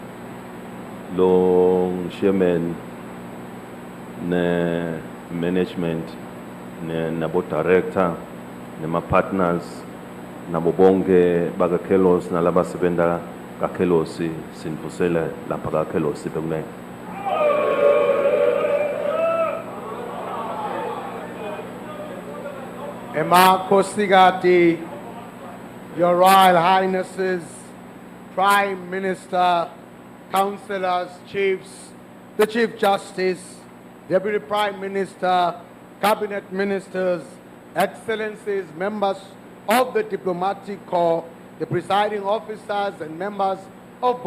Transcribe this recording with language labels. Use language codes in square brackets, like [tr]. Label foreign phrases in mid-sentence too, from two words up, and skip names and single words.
[ss] lo chairman ne management nabo director nema partners nabo bonke baka Kellogg nalabasebenta ka Kellogg sinvusele lapha ka Kellogg bekunene. Emakhosikazi, [en] Your Royal Highnesses, Prime Minister, Councillors, Chiefs, the Chief Justice, Deputy Prime Minister, Cabinet Ministers, Excellencies, members of the Diplomatic Corps, the presiding officers and members of